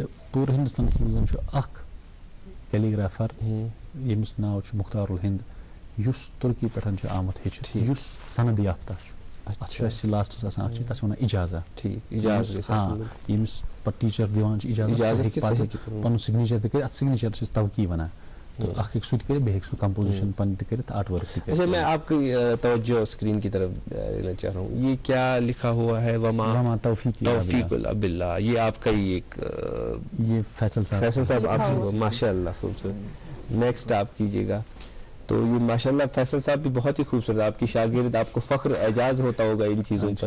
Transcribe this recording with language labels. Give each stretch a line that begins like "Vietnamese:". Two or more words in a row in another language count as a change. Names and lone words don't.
Kashmiri: پوٗرٕ ہِندُستانَس منٛز چھُ اکھ کیلیٖگرافر ییٚمِس ناو چھُ مختار الہند یُس تُرکی پٮ۪ٹھ چھُ آمُت ہیٚچھِتھ یُس سند یافتہ چھُ اَتھ چھُ اَسہِ لاسٹَس آسان اکھ چیٖز تَتھ چھِ وَنان اِجازت ییٚمِس پَتہٕ ٹیٖچر دِوان چھِ اِجازت پَنُن سِگنیچر تہِ کٔرِتھ اَتھ سِگنیچر چھِ أسۍ توقی وَنان تو اکھ ہیٚکہِ سُہ تہِ کٔرِتھ بیٚیہِ ہیٚکہِ سُہ کمپوزِشن پنٕنۍ تہِ کٔرِتھ
English: art work
Kashmiri: تہِ کٔرِتھ.
Urdu: میں آپ کی توجہ اسکرین کی طرف لینا چاہ رہا ہوں, یہ کیا لکھا ہوا ہے؟
Arabic: وما توفیق
Urdu: باللہ. یہ آپ کا ہی ایک یہ فیصل صاحب آپ ماشاء اللہ خوبصورت. نیکسٹ آپ کیجیے گا. تو یہ ماشاء اللہ فیصل صاحب بھی بہت ہی خوبصورت, آپ کی شاگرد, آپ کو فخر اعجاز ہوتا ہوگا ان چیزوں پر.